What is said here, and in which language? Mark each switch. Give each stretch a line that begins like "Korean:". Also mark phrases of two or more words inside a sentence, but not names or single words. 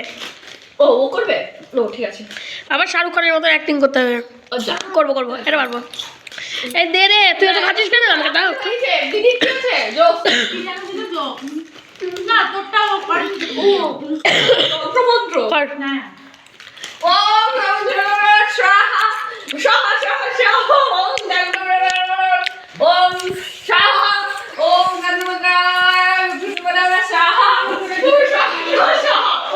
Bangla: ও করবে ও ঠিক আছে আবার শাহরুখ খানের মতো অ্যাক্টিং করতে হবে আচ্ছা করবো এটা পারবো এই দে রে তুই তো খাচ্ছিস কেন আমাকে দাও দিদি কি আছে যোগ কি জানো দিদি যোগ না তোরটাও কর ও মন্ত্র কর
Sanskrit: ওম নমঃ স্বাহা স্বাহা স্বাহা স্বাহা ওম নমঃ ওম স্বাহা ওম নমঃ স্বাহা স্বাহা